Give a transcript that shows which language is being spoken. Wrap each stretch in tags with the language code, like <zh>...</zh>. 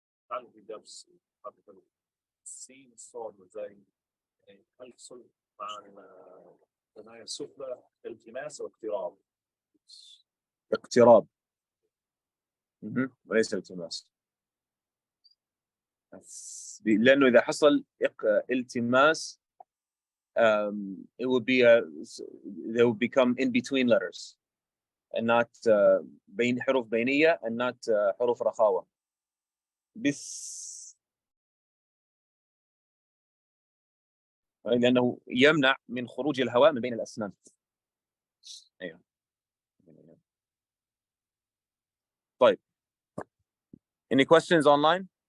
<ar>تعالوا في درس السين الصاد وزي هل يحصل مع الثنايا السفلى التماس واقتراب؟ اقتراب وليس التماس، لأنه إذا حصل التماس</ar> <en>it would be they would become in between letters and not</en> <ar>بين حروف بينية and not حروف رخاوة. بس لأنه يمنع من خروج الهواء من بين الأسنان. أيوه.</ar> <en>طيب. Any questions online?</en>